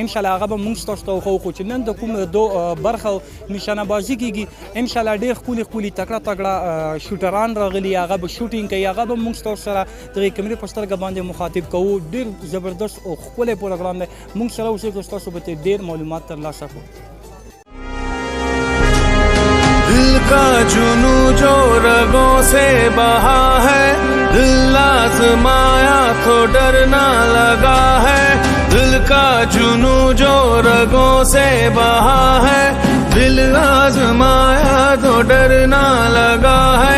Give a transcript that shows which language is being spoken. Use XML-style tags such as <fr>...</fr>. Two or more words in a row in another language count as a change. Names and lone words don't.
<ps>انشاءالله هغه به موږ ستاسو ته وښیو، خو چې نن د کوم دو برخه نشانه بازي کیږي انشاءالله ډېر ښکلي تکړه شوټران راغلي، هغه به شوټینګ کوي، هغه به موږ ستاسو سره دغې کیمرې په سترګه باندې مخاطب کوو. ډېر زبردست او ښکلی پروګرام دی، موږ سره اوسئ که ستاسو به ترې ډېر معلومات ترلاسه کړو.</ps> <hi>दिल का जुनू जो रगों से बहा है, दिल आजमाया तो डरना लगा है. दिल का जुनू जो रगों से बहा है, दिल आजमाया तो डरना लगा है.</hi>